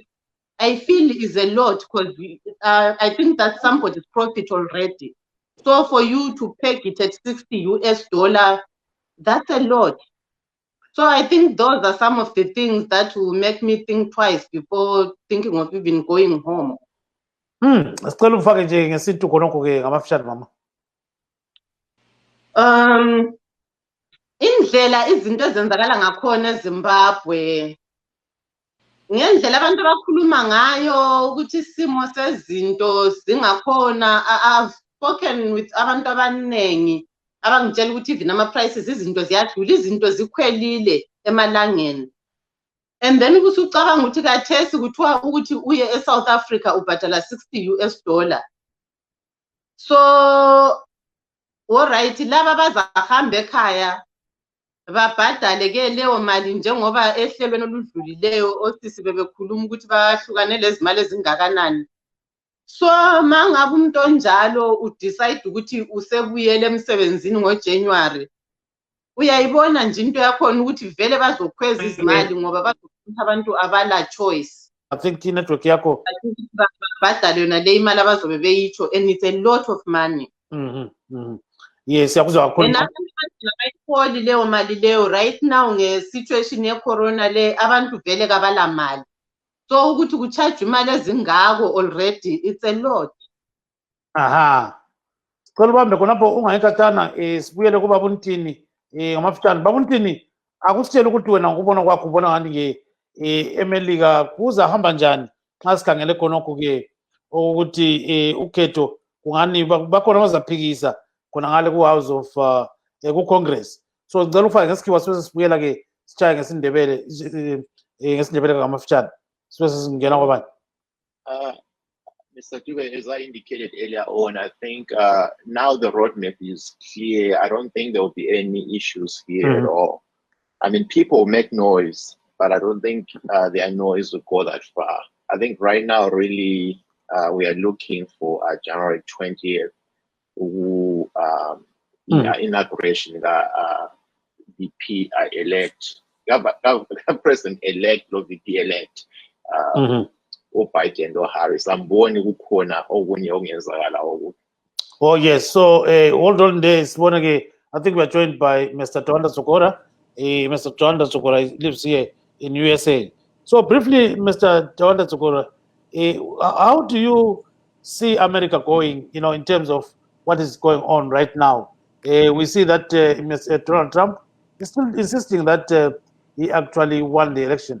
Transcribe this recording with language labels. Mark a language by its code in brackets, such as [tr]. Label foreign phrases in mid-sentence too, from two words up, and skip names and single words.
[en] I feel is a lot, because I think that's somebody's profit already. So for you to peg it at $60, that's a lot. So I think those are some of the things that will make me think twice before thinking of even going home. [nd] Sicela ufake nje ngesintu khonokho-ke ngamafishane mama. Indlela izinto ezenzakala ngakhona eZimbabwe, ngendlela abantu abakhuluma ngayo ukuthi isimo sezinto zingakhona. [en] I've spoken with [nd] abantu abaningi abangitshela ukuthi even ama-prices izinto ziyadlula, izinto zikhwelile emalangeni. [en] And then [nd] usucabanga ukuthi kathesi kuthiwa ukuthi uye eSouth Africa ubhadala $60. [en] So alright, [nd] laba bazahamba ekhaya babhadale ke leyo mali njengoba ehlelweni oludlulileyo osisi bebekhuluma ukuthi bahlukane lezi mali ezingakanani. So mangabe umuntu onjalo udecide ukuthi usebuyele emsebenzini ngoJanuary, uyayibona nje into yakhona ukuthi vele bazokhweza izimali ngoba bazokuthi abantu abala choice. [en] I think network yakho [nd] Babhadale yona le imali abazobe beyitsho, [en] and it's a lot of money. Yes, [nd] yakuzwa kakhulu. And abantu abayitholi leyo mali leyo [en] right now [nd] nge-situation ye-corona le, abantu vele kabala mali. So ukuthi kucharge imali ezingako already, [en] it's a lot. Aha. [nd] Sicela ubambe khonapho ungayikatana sibuyele kuba Buntini ngamafitani. Babuntini, akusitshela ukuthi wena ngokubona kwakho ubona ngani eMelika kuzahamba njani xa sikhangele khonokho-ke ukuthi ukhetho kungani bakhona bazaphikisa khona ngale ku-House of ku-Congress. So ngicela ufake ngesikhiwa sibe sesibuyela-ke sitshaye ngesindebele ngamafitshane sibe sesingena kwabanye. [en] Mr. Dube, as I indicated earlier on, I think now the roadmap is clear. I don't think there will be any issues here at all. I mean, people make noise, but I don't think their noise will go that far. I think right now, really, we are looking for January 20th, inauguration, VP elect, President-elect, or VP-elect. Biden or Harris. Oh yes, so hold on there. I think we are joined by Mr. Tawanda Sokora. Mr. Tawanda Sokora lives here in USA. So briefly, Mr. Tawanda Sokora, how do you see America going, in terms of what is going on right now? We see that Mr. Donald Trump is still insisting that he actually won the election.